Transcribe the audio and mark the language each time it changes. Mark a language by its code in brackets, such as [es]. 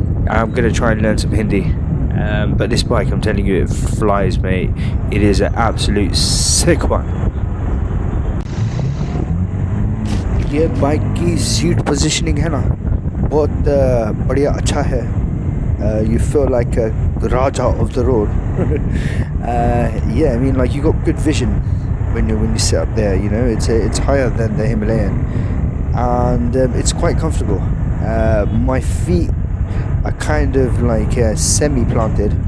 [en] I'm gonna try and learn some Hindi. But this bike, I'm telling you, it flies, mate. It is an absolute sick one. [hi] ये bike की seat positioning है ना, बहुत बढ़िया अच्छा है. [en] You feel like a Raja of the road. Yeah, I mean, like, you got good vision when you sit up there. You know, it's higher than the Himalayan, and it's quite comfortable. My feet are kind of like semi-planted.